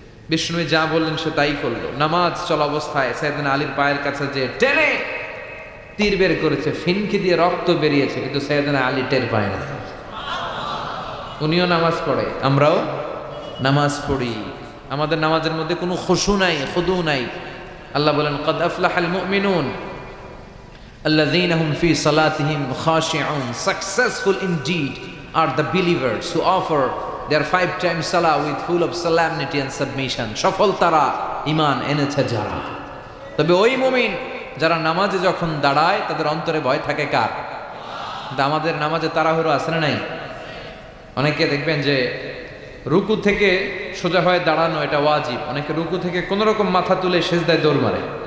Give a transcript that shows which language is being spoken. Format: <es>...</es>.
<bn>বিষ্ণু যা বললেন সে তাই করলো। নামাজ চলা অবস্থায় সাইয়েদনা আলীর পায়ের কাছে যে টেনে তীর বের করেছে, ফিনকি দিয়ে রক্ত বেরিয়েছে, কিন্তু সাইয়েদনা আলী টের পায় না। উনিও নামাজ পড়ে, আমরাও নামাজ পড়ি। আমাদের নামাজের মধ্যে কোনো খুশু নাই, খুদু নাই। আল্লাহ বলেন,</bn> <ar>কদ আফলাহাল মুমিনুন আল্লাযীনা হুম ফি সালাতিহিম খাশিউন।</ar> <en>Successful indeed are the believers who offer their 5 times salah with full of solemnity and submission.</en> <bn>সফল তারা, ঈমান এনেছে যারা। তবে ওই মুমিন যারা নামাজে যখন দাঁড়ায় তাদের অন্তরে ভয় থাকে কার? কিন্তু আমাদের নামাজে তাড়াহুড়ো আছে না নাই? অনেকে দেখবেন যে রুকু থেকে সোজা হয়ে দাঁড়ানো এটা ওয়াজিব, অনেকে রুকু থেকে কোন রকম মাথা তুলে সেজদায় দৌড় মারে।</bn>